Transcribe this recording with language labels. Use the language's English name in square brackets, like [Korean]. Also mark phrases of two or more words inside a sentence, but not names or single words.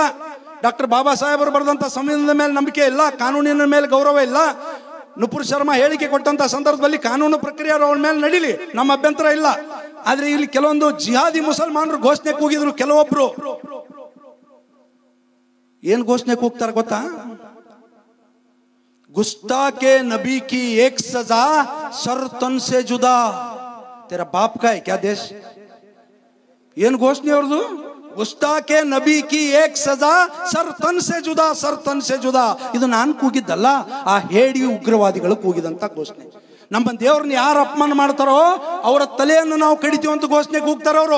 [Kannada] ಡಾಕ್ಟರ್ ಬಾಬಾ ಸಾಹೇಬರು ಬರೆದಂತ ಸಂವಿಧಾನದ ಮೇಲೆ ನಂಬಿಕೆ ಇಲ್ಲ, ಕಾನೂನಿನ ಮೇಲೆ ಗೌರವ ಇಲ್ಲ. ನುಪುರ್ ಶರ್ಮಾ ಹೇಳಿಕೆ ಕೊಟ್ಟಂತ ಸಂದರ್ಭದಲ್ಲಿ ಕಾನೂನು ಪ್ರಕ್ರಿಯೆ ಅವಳ ಮೇಲೆ ನಡೀಲಿ, ನಮ್ಮ ಅಭ್ಯಂತರ ಇಲ್ಲ. ಆದ್ರೆ ಇಲ್ಲಿ ಕೆಲವೊಂದು ಜಿಹಾದಿ ಮುಸಲ್ಮಾನರು ಘೋಷಣೆ ಕೂಗಿದ್ರು. ಕೆಲವೊಬ್ರು ಏನ್ ಘೋಷಣೆ ಕೂಗ್ತಾರೆ ಗೊತ್ತಾ? [Hindi] गुस्ताखे नबी की एक सजा सर तन से जुदा, तेरा बाप का है क्या देश? [Kannada] ಏನ್ ಘೋಷಣೆ ಅವ್ರದು? [Hindi] गुस्ताखे नबी की एक सजा सर तन से जुदा, सर तन से जुदा. [Kannada] ಇದು ನಾನು ಕೂಗಿದ್ದಲ್ಲ, ಆ ಹೇಡಿ ಉಗ್ರವಾದಿಗಳು ಕೂಗಿದಂತ ಘೋಷಣೆ. ನಮ್ಮ ದೇವ್ರನ್ನ ಯಾರು ಅಪಮಾನ ಮಾಡ್ತಾರೋ ಅವರ ತಲೆಯನ್ನು ನಾವು ಕಡಿತೀವಿ ಅಂತ ಘೋಷಣೆ ಕೂಗ್ತಾರ ಅವರು.